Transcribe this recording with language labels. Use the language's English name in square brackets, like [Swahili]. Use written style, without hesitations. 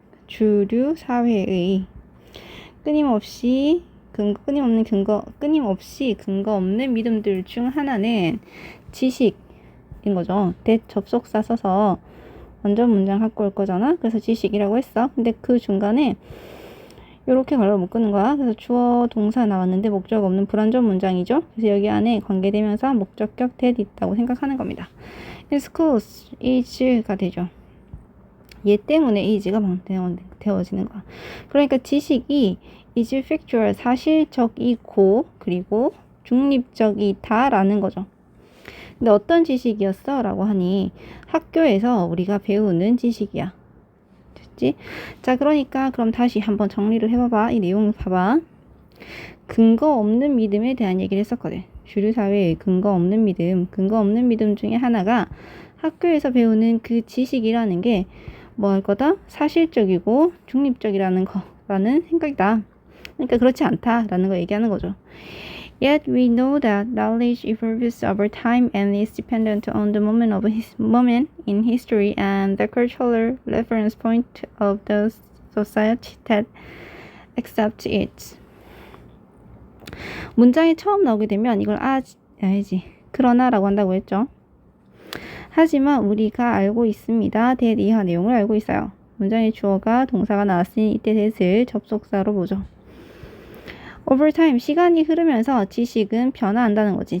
[Korean] 주류 사회의 끊임없이 근거 없는 믿음들 중 하나는 지식인 거죠. 대접속사 써서 완전 문장 갖고 올 거잖아. 그래서 지식이라고 했어. 근데 그 중간에 이렇게 괄호 묶는 거야. 그래서 주어 동사 나왔는데 목적 없는 불완전 문장이죠. 그래서 여기 안에 관계대명사 목적격 that 있다고 생각하는 겁니다. [English] In schools is [Korean] 가 되죠. 얘 때문에 is가 되어지는 거야. 그러니까 지식이 is factual, 사실적이고 그리고 중립적이다 라는 거죠. 근데 어떤 지식이었어? 라고 하니 학교에서 우리가 배우는 지식이야. 됐지? 자, 그러니까 그럼 다시 한번 정리를 해봐봐. 이 내용 봐봐. 근거 없는 믿음에 대한 얘기를 했었거든. 주류사회의 근거 없는 믿음 중에 하나가 학교에서 배우는 그 지식이라는 게 뭐 할 거다? 사실적이고 중립적이라는 거라는 생각이다. 그러니까 그렇지 않다라는 거 얘기하는 거죠. [English] Yet we know that knowledge evolves over time and is dependent on the moment in history and the cultural reference point of the society that accepts it. [Korean] 문장이 처음 나오게 되면 이걸 알지. 그러나라고 한다고 했죠. 하지만 우리가 알고 있습니다. that 이하 내용을 알고 있어요. 문장의 주어가 동사가 나왔으니 이때 that을 접속사로 보죠. over time, 시간이 흐르면서 지식은 변화한다는 거지.